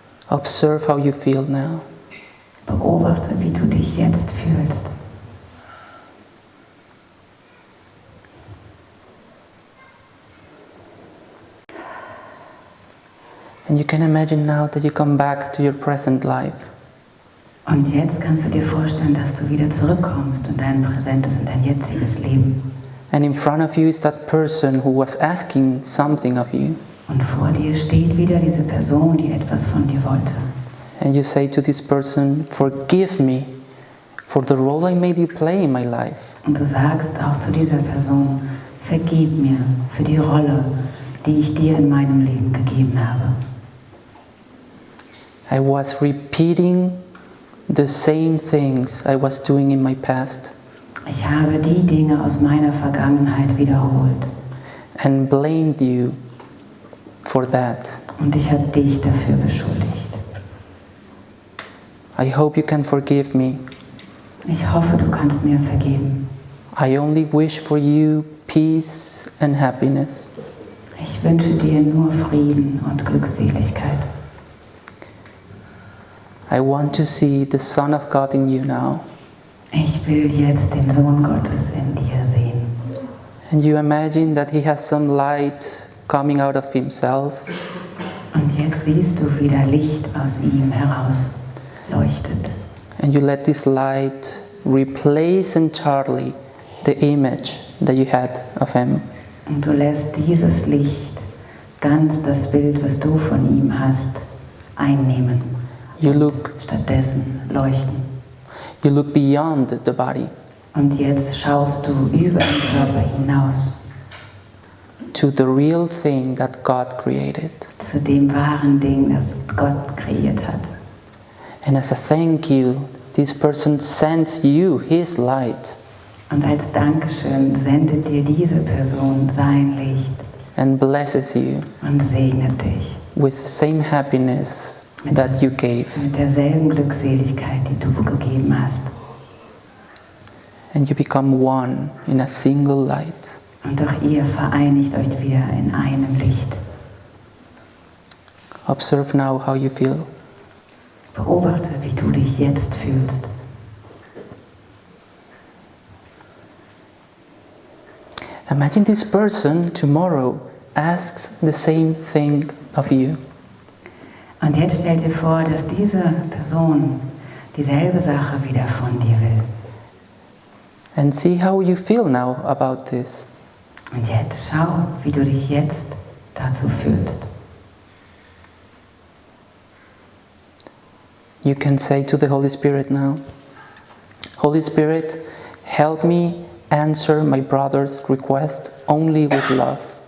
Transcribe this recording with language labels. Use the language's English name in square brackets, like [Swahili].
[English] Observe how you feel now. [German] Beobachte, wie du dich jetzt fühlst. [English] And you can imagine now that you come back to your present life. [German] Und jetzt kannst du dir vorstellen, dass du wieder zurückkommst in dein präsentes, in dein jetziges Leben. [English] And in front of you is that person who was asking something of you. [German] Und vor dir steht wieder diese Person, die etwas von dir wollte. [English] And you say to this person, forgive me for the role I made you play in my life. [German] Und du sagst auch zu dieser Person, vergib mir für die Rolle, die ich dir in meinem Leben gegeben habe. [English] I was repeating the same things I was doing in my past. [German] Ich habe die Dinge aus meiner Vergangenheit wiederholt. [English] And blamed you for that. [German] Und ich habe dich dafür beschuldigt. [English] I hope you can forgive me. [German] Ich hoffe, du kannst mir vergeben. [English] I only wish for you peace and happiness. [German] Ich wünsche dir nur Frieden und Glückseligkeit. [English] I want to see the Son of God in you now. [German] Ich will jetzt den Sohn Gottes in dir sehen. [English] And you imagine that he has some light coming out of himself. [German] Und jetzt siehst du, wie da Licht aus ihm heraus leuchtet. [English] And you let this light replace entirely the image that you had of him. [German] Und du lässt dieses Licht ganz das Bild, was du von ihm hast, einnehmen. [English] You look, [German] Stattdessen leuchten. [English] you look beyond the body [German] Und jetzt schaust du über den Körper hinaus [English] to the real thing that God created. [German] zu dem wahren Ding, das Gott kreiert hat. [English] And as a thank you, this person sends you his light [German] Und als Dankeschön sendet dir diese Person sein Licht [English] and blesses you [German] und segnet dich [English] with the same happiness that you gave. [German] mit derselben Glückseligkeit, die du gegeben hast. [English] And you become one in a single light. [German] Und auch ihr vereinigt euch wieder in einem Licht. [English] Observe now how you feel. [German] Beobachte, wie du dich jetzt fühlst. [English] Imagine this person tomorrow asks the same thing of you. [German] Und jetzt stell dir vor, dass diese Person dieselbe Sache wieder von dir will. [English] And see how you feel now about this. [German] Und jetzt schau, wie du dich jetzt dazu fühlst. [English] You can say to the Holy Spirit now, Holy Spirit, help me answer my brother's request only with love.